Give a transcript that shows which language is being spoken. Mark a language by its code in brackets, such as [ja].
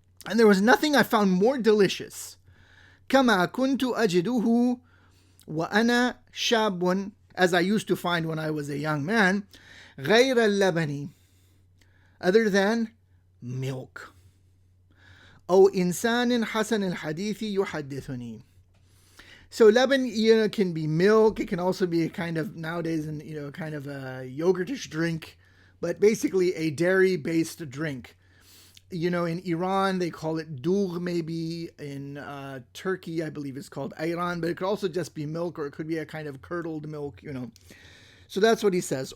[en] And there was nothing I found more delicious. [ar] كَمَا كُنْتُ أَجِدُهُ وَأَنَا شَابٌ [en] as I used to find when I was a young man, [ar] غير اللبن, [en] other than milk. [ar] أو إنسان حسن الحديث يحدثني. [en] So laban, can be milk. It can also be a kind of, nowadays, kind of a yogurtish drink, but basically a dairy-based drink. In Iran, they call it dugh, maybe. In Turkey, I believe it's called ayran, but it could also just be milk, or it could be a kind of curdled milk, So that's what he says.